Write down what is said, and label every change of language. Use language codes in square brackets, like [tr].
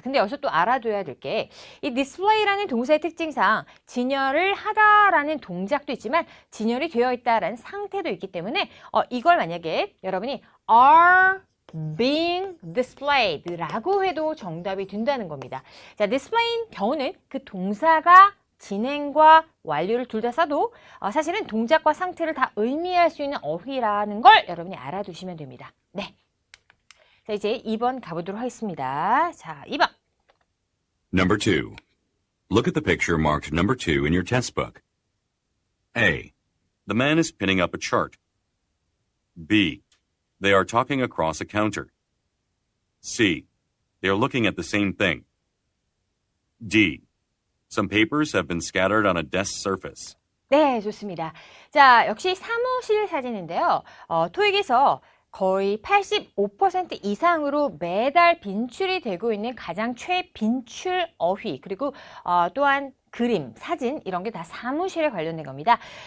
[ko] 근데 여기서 또 알아둬야 될 게 이 display라는 동사의 특징상 진열을 하다라는 동작도 있지만 진열이 되어 있다라는 상태도 있기 때문에 이걸 만약에 여러분이 [en] are being displayed [ko] 라고 해도 정답이 된다는 겁니다. 자, display인 경우는 그 동사가 진행과 완료를 둘 다 써도 사실은 동작과 상태를 다 의미할 수 있는 어휘라는 걸 여러분이 알아두시면 됩니다. 네. 자, 이제 2번 가보도록 하겠습니다. 자, 2번. [en] Number 2. Look at the picture marked number 2 in your textbook. A. The man is pinning up a chart. B. They are talking across a counter. C. They are looking at the same thing. D. Some papers have been scattered on a desk surface. [ko] 네, 좋습니다. 자, 역시 사무실 사진인데요. 토익에서 거의 85% 이상으로 매달 빈출이 되고 있는 가장 최빈출 어휘, 그리고 또한 그림, 사진 이런 게 다 사무실에 관련된 겁니다.